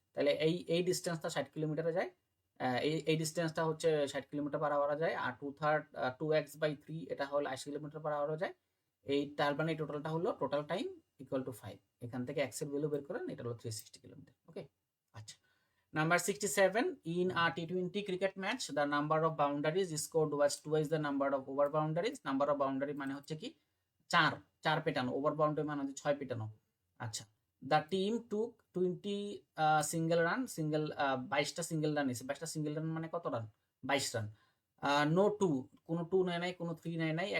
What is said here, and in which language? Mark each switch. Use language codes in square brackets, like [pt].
[bn] তাহলে এই ডিস্টেন্সটা 60 কিলোমিটারে যায়, এই ডিস্টেন্সটা হচ্ছে 60 কিলোমিটার পার আওয়ারে যায়, আর 2/3 2x/3 এটা হলো 80 কিলোমিটার পার আওয়ারে যায়। এই তার মানে টোটালটা হলো টোটাল টাইম ইকুয়াল টু 5। এখান থেকে x এর ভ্যালু বের করেন, এটা হলো 360 কিলোমিটার। ওকে, আচ্ছা। [en] Number 67, in a T20 cricket match, the number of boundaries scored was twice the number of over boundaries. Number of boundary [bn] মানে হচ্ছে কি? 4 পেটানো, ওভার বাউন্ডারি মানে হচ্ছে 6 পেটানো। আচ্ছা, [en] the team took 20 [bn] single run, 22টা single run নিয়েছে। 22টা সিঙ্গেল রান মানে কত রান? 22 রান। নো 2, কোনো 2 নেয় নাই, কোনো 3 নেয় নাই।